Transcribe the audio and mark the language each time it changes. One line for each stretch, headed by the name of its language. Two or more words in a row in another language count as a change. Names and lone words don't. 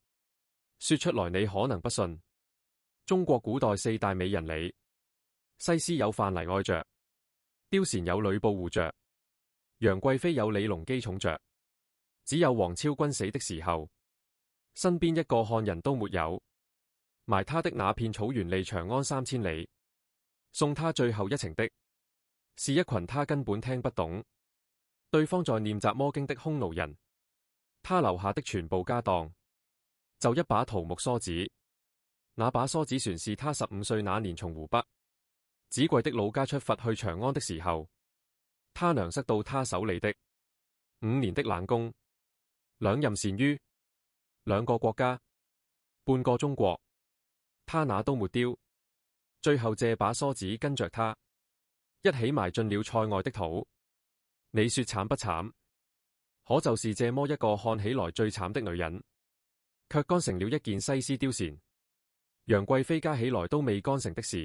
Chinese: 說出來你可能不信，中國古代四大美人裏，西施有范蠡愛着，貂蟬有呂布護着，楊貴妃有李隆基寵着，只有王昭君死的時候，身邊一個漢人都沒有。埋她的那片草原離長安3000里，送她最後一程的，是一群她根本聽不懂，對方在念雜魔經的匈奴人。她留下的全部家當，就一把桃木梳子。那把梳子船是她15歲那年從湖北子貴的老家出發去長安的時候，她娘塞到她手裏的。5年的冷宮，2 任單于，2個國家，半個中國，她那都沒丟。最後這把梳子跟着她一起埋進了塞外的土。你說慘不慘？可就是這麼一個看起來最慘的女人，卻幹成了一件西施貂蟬楊貴妃加起來都未幹成的事。